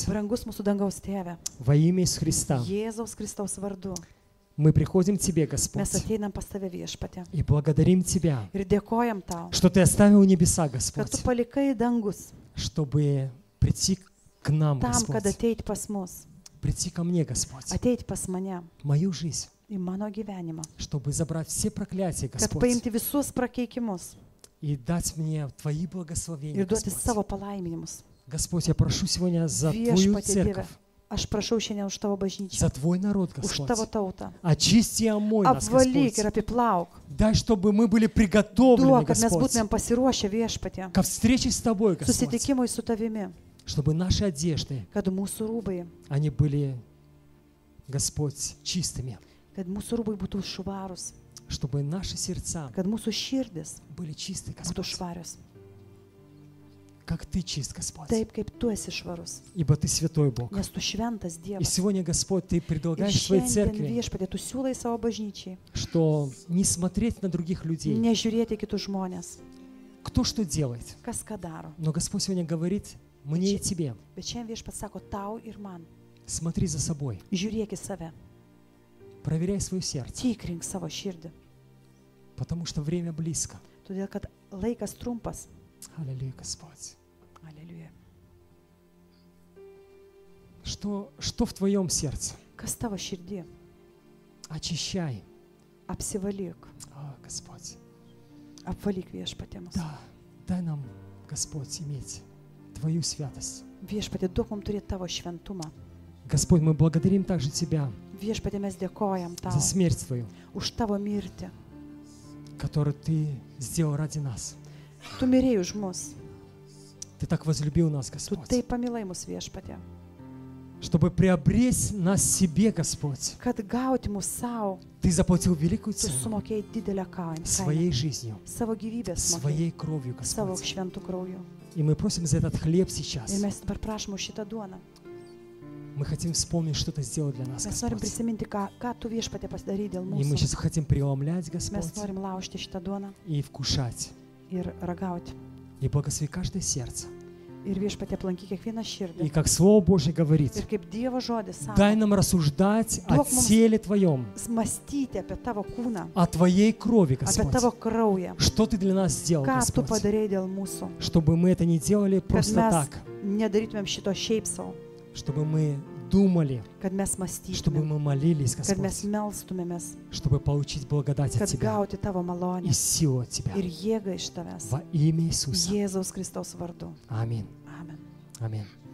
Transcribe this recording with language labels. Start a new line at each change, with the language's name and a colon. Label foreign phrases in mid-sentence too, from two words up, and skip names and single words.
Lithuanian: Brangus mūsų dangaus tėve,
Russian: во имя Иисуса Христа,
Lithuanian: Jėzaus Kristaus vardu,
Russian: мы приходим к Тебе,
Lithuanian: mes
Russian: Господь,
Lithuanian: ateinam pas tave viešpatė
Russian: и благодарим Тебя,
Lithuanian: ir dėkojam tau,
Russian: что Ты оставил небеса,
Lithuanian: kad tu
Russian: Господь,
Lithuanian: palikai dangus
Russian: чтобы прийти к нам,
Lithuanian: tam, kad
Russian: Господь,
Lithuanian: ateit pas mus,
Russian: прийти ко мне, Господь,
Lithuanian: ateit pas mane
Russian: в мою жизнь,
Lithuanian: į mano gyvenimą,
Russian: чтобы забрать все проклятия,
Lithuanian: kad
Russian: Господь,
Lithuanian: paimti visus prakeikimus
Russian: и дать мне Твои
Lithuanian: ir
Russian: благословения,
Lithuanian: duoti
Russian: Господь.
Lithuanian: savo palaiminimus.
Russian: Господь, я прошу сегодня за Твою
Lithuanian: Viešpatie Dieve,
Russian: церковь,
Lithuanian: aš prašau šiandien už tavo bažnyčią,
Russian: за Твой народ,
Lithuanian: už tavo
Russian: Господь.
Lithuanian: tautą.
Russian: Очисти и омой нас,
Lithuanian: Apvalyk
Russian: Господь.
Lithuanian: ir apiplauk.
Russian: Дай, чтобы мы были приготовлены,
Lithuanian: Duok, kad mes
Russian: Господь,
Lithuanian: būtumėm pasiruošę viešpatė,
Russian: ко встрече с Тобой, Господь,
Lithuanian: susitikimui su tavimi,
Russian: чтобы наши одежды,
Lithuanian: kad mūsų rūbai,
Russian: они были, Господь, чистыми,
Lithuanian: kad mūsų rūbai būtų švarus,
Russian: чтобы наши сердца
Lithuanian: kad mūsų širdis
Russian: были чисты,
Lithuanian: būtų
Russian: Господь,
Lithuanian: švarios.
Russian: как Ты чист, Господь,
Lithuanian: Taip, kaip tu esi švarus,
Russian: ибо Ты святой Бог.
Lithuanian: nes tu šventas
Russian: И
Lithuanian: Dievas.
Russian: сегодня, Господь, Ты
Lithuanian: Ir
Russian: предлагаешь своей
Lithuanian: šiandien
Russian: церкви,
Lithuanian: viešpatė, tu siūlai savo bažnyčiai,
Russian: что не смотреть на других людей,
Lithuanian: nežiūrėti kitus žmonės,
Russian: кто что делает.
Lithuanian: kas ką daro.
Russian: Но Господь сегодня говорит мне и тебе,
Lithuanian: Bet šiandien viešpats sako tau ir man,
Russian: смотри за собой,
Lithuanian: žiūrėk į save,
Russian: проверяй свое сердце,
Lithuanian: tikrink savo širdį,
Russian: потому что время близко.
Lithuanian: todėl kad laikas trumpas.
Russian: Аллилуйя, Господь.
Lithuanian: Aleliuja.
Russian: Что в твоем сердце?
Lithuanian: Kas tavo širdį?
Russian: Очищай.
Lithuanian: Apsivalyk.
Russian: О, Господь.
Lithuanian: Apvalyk viešpatie mus.
Russian: Да, дай нам, Господь, иметь Твою святость.
Lithuanian: Viešpatie, duok mums turėti tavo šventumą.
Russian: Господь, мы благодарим также Тебя
Lithuanian: Viešpatie, mes dėkojam tau
Russian: за смерть Твою,
Lithuanian: už tavo mirtį.
Russian: которую Ты сделал ради нас.
Lithuanian: Tu mirėjai už mus.
Russian: Ты так возлюбил нас,
Lithuanian: Tu
Russian: Господь,
Lithuanian: taip pamilai mus, viešpatie.
Russian: чтобы приобрести нас себе, Господь.
Lithuanian: Kad gauti mus savo,
Russian: Ты заплатил великую
Lithuanian: tu
Russian: цену
Lithuanian: sumokėjai didelę kainą.
Russian: своей жизнью,
Lithuanian: Savo gyvybės mokėjai.
Russian: своей кровью,
Lithuanian: Savo
Russian: Господь.
Lithuanian: šventų krauju.
Russian: И мы просим за этот хлеб сейчас.
Lithuanian: Ir mes dabar prašom už šitą duoną.
Russian: Мы хотим вспомнить, что Ты сделал для нас,
Lithuanian: Mes norim
Russian: Господь.
Lithuanian: prisiminti, ką tu viešpatie pasidarai dėl
Russian: И мы
Lithuanian: mūsų.
Russian: сейчас хотим преломлять,
Lithuanian: Mes
Russian: Господь,
Lithuanian: norim laužti šitą duoną
Russian: и вкушать.
Lithuanian: ir ragauti.
Russian: И благослови каждое сердце.
Lithuanian: Ir viešpatie aplankyk kiekvieną
Russian: И
Lithuanian: širdį.
Russian: как Слово Божье говорит,
Lithuanian: Ir kaip Dievo žodis
Russian: дай
Lithuanian: sako,
Russian: нам рассуждать о
Lithuanian: Duok mums-
Russian: теле Твоем,
Lithuanian: mąstyti apie tavo kūną,
Russian: о Твоей крови,
Lithuanian: apie
Russian: Господь.
Lithuanian: tavo kraują.
Russian: Что Ты для нас сделал,
Lithuanian: Ką tu
Russian: Господь?
Lithuanian: padarei dėl mūsų.
Russian: Чтобы мы это не делали
Lithuanian: Kad
Russian: просто
Lithuanian: mes
Russian: так.
Lithuanian: nedarytumėm šito šiaip savo.
Russian: Чтобы мы думали,
Lithuanian: Kad mes
Russian: чтобы
Lithuanian: mąstytumėm.
Russian: мы молились,
Lithuanian: Kad mes
Russian: Господь.
Lithuanian: melstumėmės.
Russian: Чтобы получить благодать от
Lithuanian: Kad
Russian: Тебя
Lithuanian: gauti tavo
Russian: и
Lithuanian: malonę.
Russian: силу от Тебя.
Lithuanian: Ir jėgą iš tavęs.
Russian: Во имя Иисуса.
Lithuanian: Jėzaus Kristaus vardu.
Russian: Аминь.
Lithuanian: Amen.
Russian: Аминь.